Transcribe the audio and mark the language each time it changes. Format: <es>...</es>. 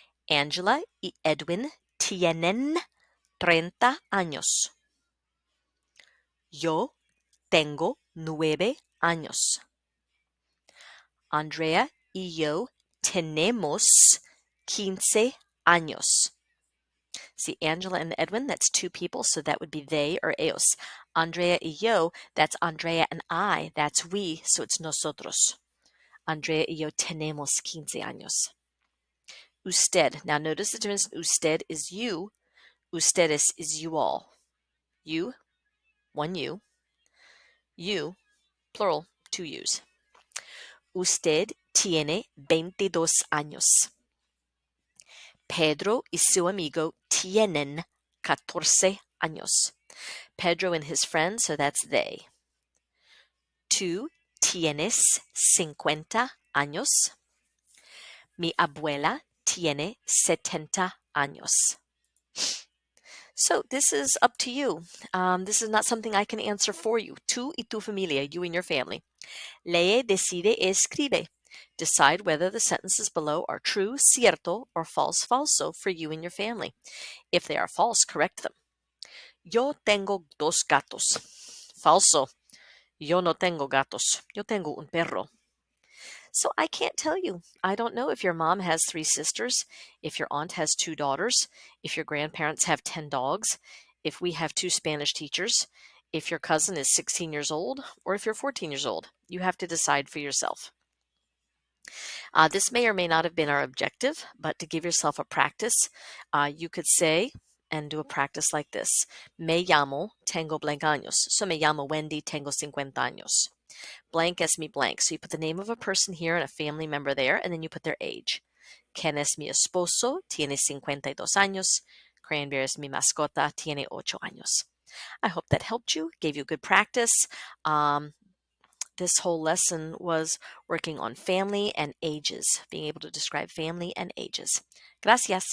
<es>Angela y Edwin tienen 30 años. Yo tengo 9 años. Andrea y yo tenemos 15 años.</es> <en>See, Angela and Edwin, that's two people, so that would be they or ellos.</en> <es>Andrea y yo,</es> <en>that's Andrea and I, that's we, so it's nosotros.</en> <es>Andrea y yo tenemos 15 años.</es> <en>Usted, now notice the difference. Usted is you, ustedes is you all. You, one you. You, plural, two yous.</en> <es>Usted tiene 22 años. Pedro y su amigo tienen 14 años.</es> <en>Pedro and his friend, so that's they.</en> <es>Tú tienes 50 años. Mi abuela tiene 70 años.</es> <en>So this is up to you. This is not something I can answer for you.</en> <es>Tú y tu familia,</es> <en>you and your family.</en> <es>Lee, decide, escribe.</es> <en>Decide whether the sentences below are true, cierto, or false, falso for you and your family. If they are false, correct them.</en> <es>Yo tengo 2 gatos. Falso. Yo no tengo gatos. Yo tengo un perro.</es> <en>So I can't tell you. I don't know if your mom has 3 sisters, if your aunt has 2 daughters, if your grandparents have 10 dogs, if we have 2 Spanish teachers, if your cousin is 16 years old, or if you're 14 years old. You have to decide for yourself. This may or may not have been our objective, but to give yourself a practice, you could say and do a practice like this.</en> <es>Me llamo, tengo blank años.</es> <en>So</en> <es>me llamo Wendy, tengo 50 años. Blank es mi blank.</es> <en>So you put the name of a person here and a family member there, and then you put their age.</en> <es>Ken es mi esposo, tiene 52 años. Cranberry es mi mascota, tiene 8 años.</es> <en>I hope that helped you, gave you good practice. This whole lesson was working on family and ages, being able to describe family and ages. Gracias.</en>